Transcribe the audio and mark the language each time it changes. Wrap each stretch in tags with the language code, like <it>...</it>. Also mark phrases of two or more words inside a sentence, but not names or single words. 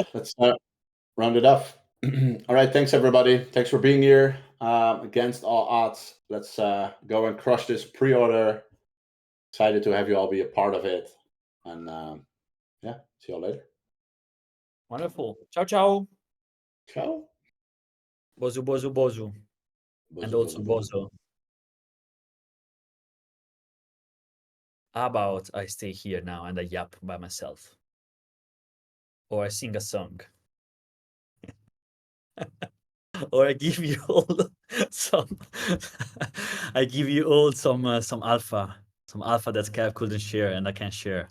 <en>let's round it off. All right, thanks everybody. Thanks for being here. Against all odds, let's go and crush this pre-order. Excited to have you all be a part of it. And yeah, see you all later. wonderful.</en> <it>Ciao, ciao. Ciao. Bozu, bozu, bozu. And Bozu,</it> <en>also bozu, bozu. bozo. How about I stay here now and I yap by myself? Or I sing a song? Or I give you all some I give you all some alpha, that Kev couldn't share and I can share.</en>